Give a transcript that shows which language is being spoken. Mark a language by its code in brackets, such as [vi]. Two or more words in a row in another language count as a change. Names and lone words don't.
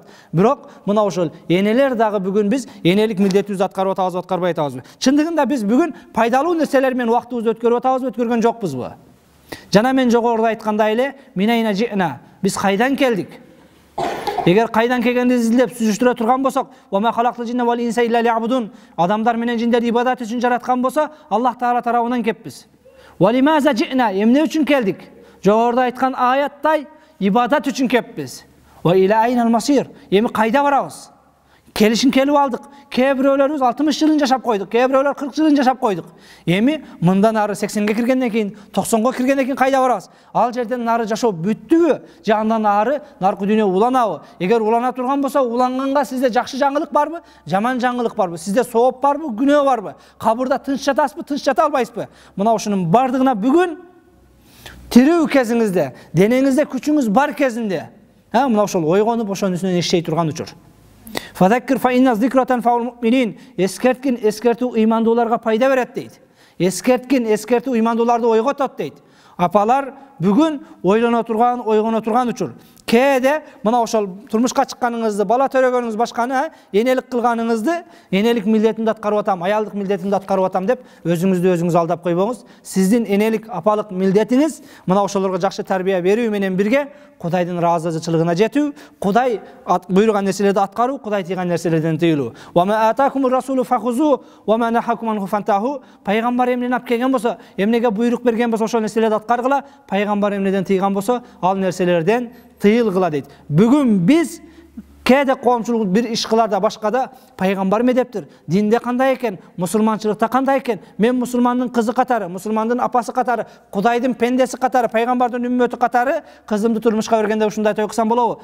[ky] Бирок мына ошол энелер дагы бүгүн биз энелик милдетибизди аткарып атабызбы, аткарбай атабызбы? Чындыгында биз бүгүн пайдалуу нерселер менен убактыбызды өткөрүп атабызбы, өткөргөн жокпузбу? Жана мен жогоруда айткандай эле, [ar] من أين جئنا, [ky] биз кайдан келдик? Эгер кайдан келгенди изилдеп сүзүштүрө турган болсок, [ar] وما خلقت الجن والإنس إلا ليعبدون, [ky] адамдар менен жиндерди ибадат үчүн жараткан болсо, Аллах Таала тарабынан кеппиз. [ar] ولماذا جئنا, [ky] эмне үчүн келдик? Жогоруда айткан аяттай ибадат үчүн кеппиз. [ar] وإلى أين المصير, [ky] эми кайда барабыз? Келишин келип алдык. Кээ бирөөлөрүбүз 60 жылын жашап койдук, кээ бирөөлөр 40 жылын жашап койдук. Эми мындан ары 80ге киргенден кийин, 90га киргенден кийин кайда барабыз? Ал жерден нары жашоо бүттүбү? Же андан ары наркы дүйнө уланабы? Эгер улана турган болсо, уланганга сизде жакшы жаңылык барбы? Жаман жаңылык барбы? Сизде сооп барбы? Күнөө барбы? Кабырда тынч жатасызбы? Тынч жата албайсызбы? Мына ушунун бардыгына бүгүн тирүү кезиңизде, денеңизде күчүңүз бар кезинде, мына ошол ойгонуп ошонун үстүнөн иштей турган учур. [ar] فذكر فإن الذكرى تنفع المؤمنين. [ky] Эскерткин, эскертүү ыймандууларга пайда берет дейт. Эскерткин, эскертүү ыймандууларды ойготот дейт. Апалар бүгүн ойлоно турган, ойгоно турган учур. Кээде мына ошол турмушка чыкканыңызды, бала төрөгөнүңүз башканы, энелик кылганыңызды, энелик милдетимди аткарып атам, аялдык милдетимди аткарып атам деп өзүңүздү өзүңүз алдап койбоңуз. Сиздин энелик, апалык милдетиңиз мына ошолорго жакшы тарбия берүү менен бирге Кудайдын ыраазычылыгына жетүү, Кудай буйруган нерселерди аткаруу, Кудай тийген нерселерден тыйылуу. [ar] وما آتاكم الرسول فخذوه وما نهاكم عنه فانتهوا. [ky] Пайгамбар эмнени алып келген болсо, эмнеге буйрук берген болсо ошол нерселерди аткаргыла, пайгамбар эмнеден тыйган болсо, ал нерселерден тыйылгыла дейт. Бүгүн биз кээде коомчулук бир иш кыларда башкада пайгамбар медептир. Динде кандай экен, мусулманчылыкта кандай экен? Мен мусулмандын кызы катары, мусулмандын апасы катары, Кудайдын пендеси катары, пайгамбардын үммөтү катары кызымды турмушка бергенде ушундай той кылсам болобу?